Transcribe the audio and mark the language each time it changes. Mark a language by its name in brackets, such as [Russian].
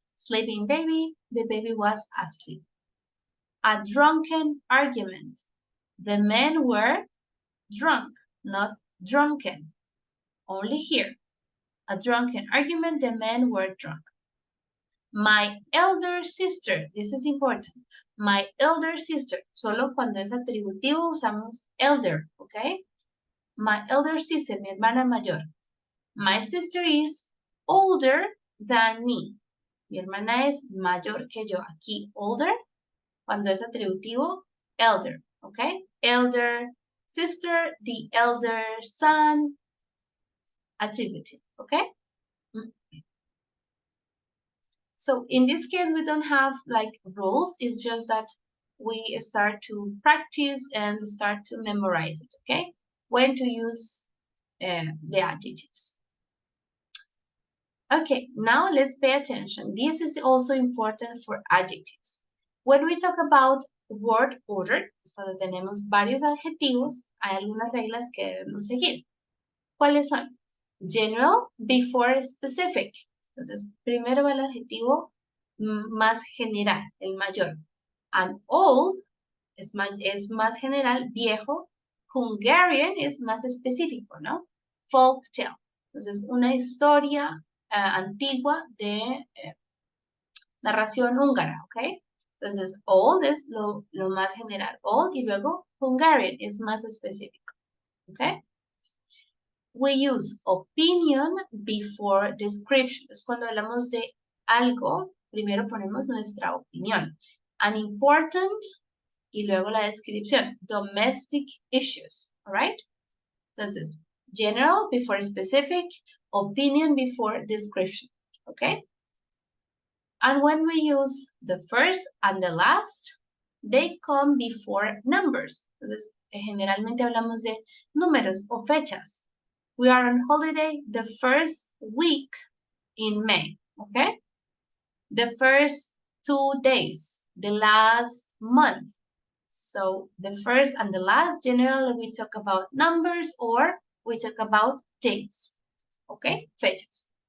[English] Sleeping baby, the baby was asleep. A drunken argument. The men were drunk, not drunken. Only here. A drunken argument, the men were drunk. My elder sister, this is important. My elder sister, [Spanish] solo cuando es atributivo usamos elder, ¿ok? [English] My elder sister, [Spanish] mi hermana mayor. [English] My sister is older than me. [Spanish] Mi hermana es mayor que yo. Aquí, older, cuando es atributivo, elder, ¿ok? [English] Elder sister, the elder son, attributive. okay? So in this case, we don't have like rules. It's just that we start to practice and start to memorize it, okay? When to use the adjectives. Okay, now let's pay attention. This is also important for adjectives. When we talk about word order, [Spanish] cuando tenemos varios adjetivos, hay algunas reglas que debemos seguir. ¿Cuáles son? [English] General before specific. [Spanish] Entonces, primero va el adjetivo más general, el mayor. And old es más general, viejo. Hungarian es más específico, ¿no? Folk tale. Entonces, una historia antigua de narración húngara, ¿ok? Entonces, old es lo más general, old, y luego Hungarian es más específico, ¿ok? [English] We use opinion before description. [Spanish] Entonces, cuando hablamos de algo, primero ponemos nuestra opinión. Unimportant, y luego la descripción. [English] Domestic issues, all right? Entonces, general before specific, opinion before description, okay? And when we use the first and the last, they come before numbers. [Spanish] Entonces, generalmente hablamos de números o fechas. [English] We are on holiday the first week in May, okay? The first 2 days, the last month. So the first and the last, generally we talk about numbers or we talk about dates, okay? Fechas.